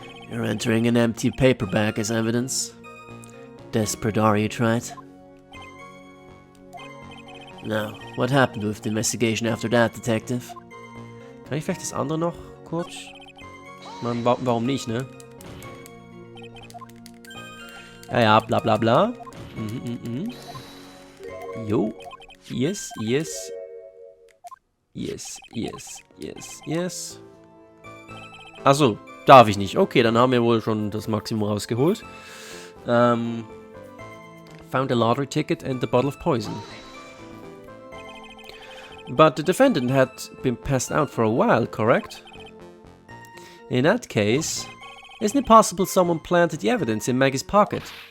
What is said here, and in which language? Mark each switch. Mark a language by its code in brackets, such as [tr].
[en] You're entering an empty paper bag as evidence. Desperate are you, Wright? Now, what happened with the investigation after that, Detective? [de] Kann ich vielleicht das andere noch kurz? Man, warum nicht, ne? Ja, bla bla bla. [en] Jo. Yes, yes. Yes, yes, yes, yes. [de] Achso, darf ich nicht. Okay, dann haben wir wohl schon das Maximum rausgeholt. [en] Found a lottery ticket and a bottle of poison. But the defendant had been passed out for a while, correct? In that case, isn't it possible someone planted the evidence in Maggie's pocket?